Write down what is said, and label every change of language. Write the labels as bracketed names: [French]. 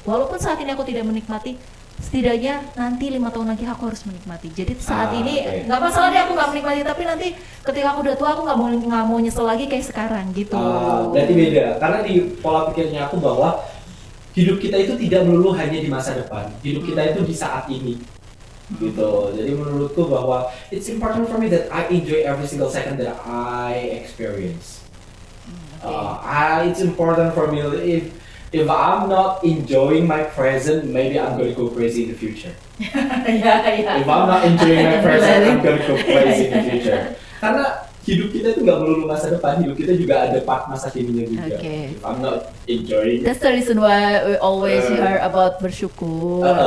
[Indonesian] Walaupun saat ini aku tidak menikmati, setidaknya nanti 5 tahun lagi aku harus menikmati. Jadi saat ini nggak masalah deh aku nggak menikmati, tapi nanti ketika aku udah tua aku nggak mau nyesel lagi kayak sekarang gitu. Berarti beda, karena di pola pikirnya aku bahwa hidup kita itu tidak melulu hanya di masa depan. Hidup kita itu di saat ini. Gitu. Jadi menurutku bahwa [English] it's important for me that I enjoy every single second that I experience. It's important for me if I'm not enjoying my present, maybe I'm gonna go crazy in the future. If I'm not enjoying my present, I'm gonna go crazy in the future. [Indonesian] Karena hidup kita itu nggak melulu masa depan, hidup kita juga ada part masa kininya juga. [English] If I'm not enjoying. That's the reason why we always hear about bersyukur.